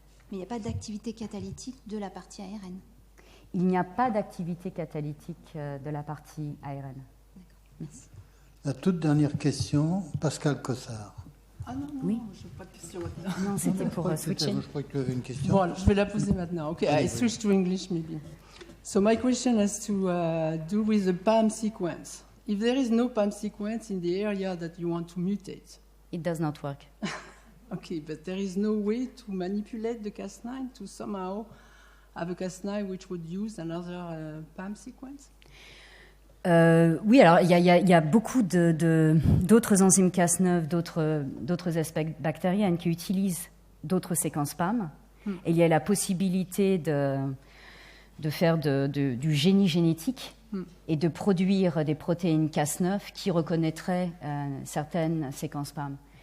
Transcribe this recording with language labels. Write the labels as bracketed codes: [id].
[fr] Mais il n'y a pas d'activité catalytique de la partie ARN? Il n'y a pas d'activité catalytique de la partie ARN. D'accord, merci. La toute dernière question, Pascal Cossard. Ah non, oui. Je n'ai pas de question maintenant. Non, c'était pour switcher. Je crois que tu avais une question. Bon, je vais la poser maintenant. [en] Okay, I switch to English maybe. So my question has to do with the PAM sequence. If there is no PAM sequence in the area that you want to mutate, It does not work. Okay, but there is no way to manipulate the Cas9 to somehow have a Cas9 which would use another PAM sequence? [fr] Oui, alors il y a beaucoup d'autres enzymes Cas9, d'autres espèces bactériennes qui utilisent d'autres séquences PAM. Et il y a la possibilité de faire du génie génétique et de produire des protéines Cas9 qui reconnaîtraient certaines séquences PAM.